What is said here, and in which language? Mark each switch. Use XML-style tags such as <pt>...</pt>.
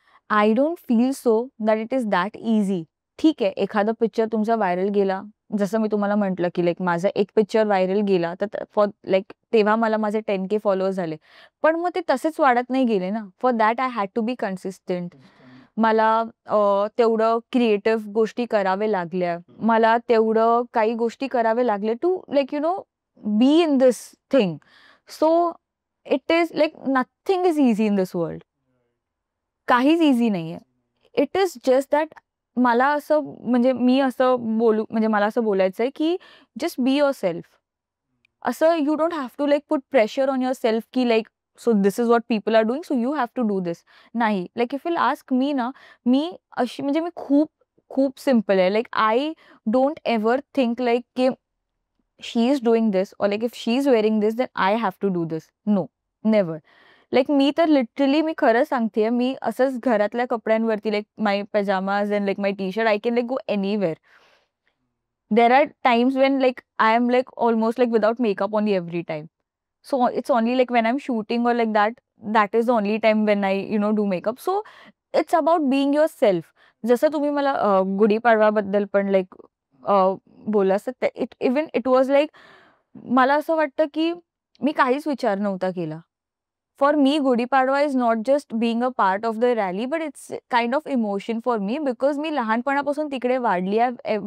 <en>I don't feel so that it is that easy.</en> <mr>ठीक आहे, एखादा पिक्चर तुमचा व्हायरल गेला, जसं मी तुम्हाला म्हटलं की लाईक माझा एक पिक्चर व्हायरल गेला तर फॉर लाईक तेव्हा मला माझे 10K फॉलोअर्स झाले. पण मग ते तसेच वाढत नाही गेले ना.</mr> <en>For that I had to be consistent.</en> <mr>मला तेवढं क्रिएटिव्ह गोष्टी करावे लागल्या. मला तेवढं काही गोष्टी करावे लागले</mr> <en>To like be in this thing. So it is like nothing is easy in this world.</en> <mr>काहीच इझी नाहीये.</mr> <en>it is just that</en> <mr>मला असं म्हणजे मी असं बोलू म्हणजे मला असं बोलायचंय की</mr> <en>Just be yourself. असं you don't have to like put pressure on yourself की like so this is what people are doing so you have to do this.</en> <mr>नाही,</mr> <en>like if will ask me</en> <mr>ना, मी अशी म्हणजे मी खूप खूप simple आहे.</mr> <en>Like I don't ever think like की she is doing this or like if she is wearing this then I have to do this. No, never.</en> <mr>Like मी तर literally मी खरं सांगतेय, मी असंच घरातल्या कपड्यांवरती like</mr> <en>My pyjamas and like my T shirt I can like go anywhere. There are times when like I am like almost like without makeup only every time. So it's only like when I'm shooting or like that, that is the only time when I do makeup. So it's about being yourself.</en> <mr>जसं तुम्ही मला गुढीपाडवाबद्दल पण like बोललास तर</mr> <en>it was like</en> <mr>मला असं वाटतं की मी काहीच विचार नव्हता केला.</mr> <en>for me Gudi Padwa is not just being a part of the rally, but it's kind of emotion for me because</en> <mr>मी लहानपणापासून तिकडे वाढली आहे.</mr>